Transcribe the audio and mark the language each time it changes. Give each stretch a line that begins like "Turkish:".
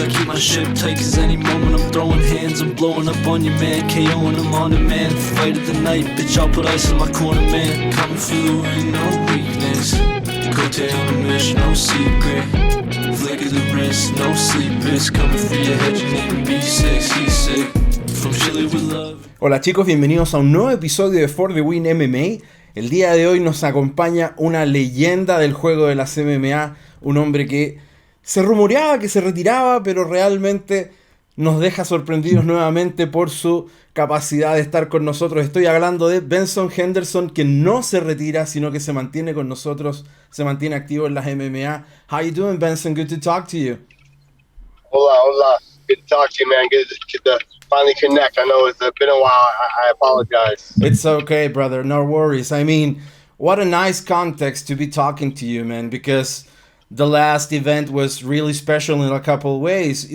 English: I keep my ship tight, cause any moment I'm throwing hands. I'm blowing up on your man, KOing him on demand. Fight of the night, bitch, I'll put ice in my corner, man. Coming for the ring, no weakness. Coattail on a mission, no secret. Flick of the wrist, no sleep, bitch. Coming for your head, you need to be sick, he's sick. From Chile with love.
Spanish: Hola chicos, bienvenidos a un nuevo episodio de Fordewin MMA. El día de hoy nos acompaña una leyenda del juego de las MMA, un hombre que se rumoreaba que se retiraba, pero realmente nos deja sorprendidos nuevamente por su capacidad de estar con nosotros. Estoy hablando de Benson Henderson, que no se retira, sino que se mantiene con nosotros, se mantiene activo en las MMA.
English: How you doing, Benson? Good to talk to you.
Spanish: Hola.
English: Good to talk to you, man. Good to finally connect. I know it's been a while. I apologize. It's okay, brother. No worries. I mean, what a nice context to be talking to you, man, because the last event was really special in a couple of ways.